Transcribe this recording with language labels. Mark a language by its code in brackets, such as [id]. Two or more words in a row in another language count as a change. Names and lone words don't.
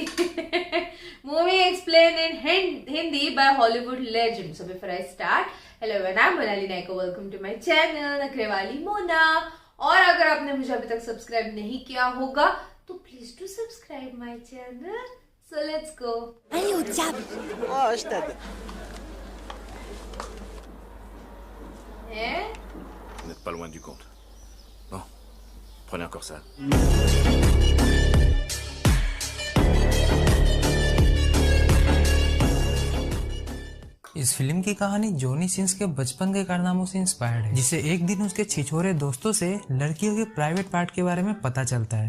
[en] Movie explain in Hindi by Hollywood legend. So before I start, hello everyone, I am Monali Nayko, welcome to my channel Nakhre Wali Mona. [hi] और अगर आपने मुझे अभी तक सब्सक्राइब नहीं किया होगा तो [en] please do subscribe my channel. So let's go. [fr] Allez au diable! Oh, je t'aide. Vous n'êtes pas loin du compte. Bon, prenez encore ça. [hi] इस फिल्म की कहानी जॉनी सिंस के बचपन के कारनामों से इंस्पायर्ड है, जिसे एक दिन उसके छिछोरे दोस्तों से लड़कियों के [en] private part [hi] के बारे में पता चलता है।